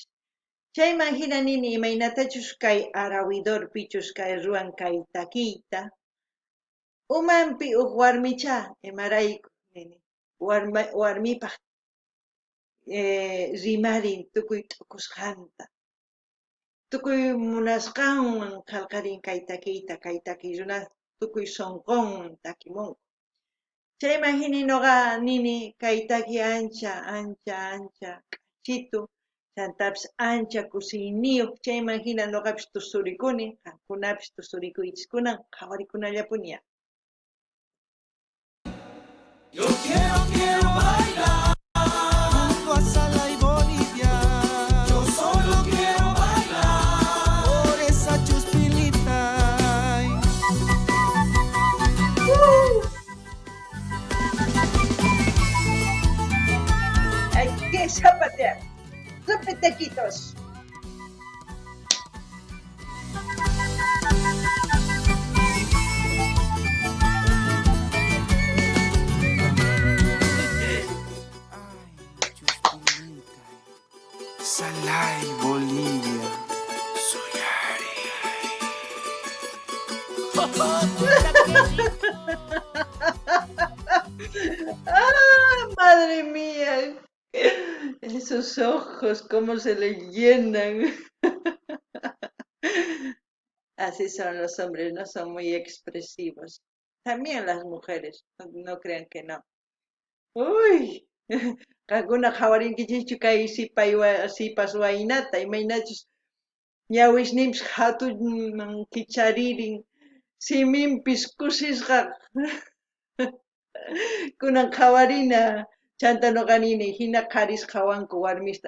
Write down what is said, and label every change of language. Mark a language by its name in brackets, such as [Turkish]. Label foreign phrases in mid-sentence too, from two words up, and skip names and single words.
[Quechua] Chayman hina nini imaynatachus kay arawidorpichus kay ruwan kay takiyta umanpi warmicha imarayku nini warmipaq rimarin tukuy t'ukusqanta tukuy munasqanwan qallqarin kay takiy runa tukuy sonqonwan takimunku. Chayman hini noqa nini kay taki ancha k'achitu chantapis ancha kusiyniyuq chayman hina noqapis tusurikuni qankunapis tusurikuychis kunan qhawarikunallapuña. [Spanish] Yo quiero bailar junto a Salai Bolivia. Yo solo quiero bailar por esa chuspilita. Hay que zapatear. Zapatequitos. Salai Bolivia. Soy ¡Ah, madre mía! Esos ojos, cómo se le llenan. Así son los hombres, no son muy expresivos. También las mujeres, no crean que no. [Quechua] Uy, alguna jawarinkichichu kay sipas waynata, imaynachus ñawisnimpis hatun kicharirin, siminpis kusisqa. Kunan qawarina chanta noqanini hina qarisqawanku warmista.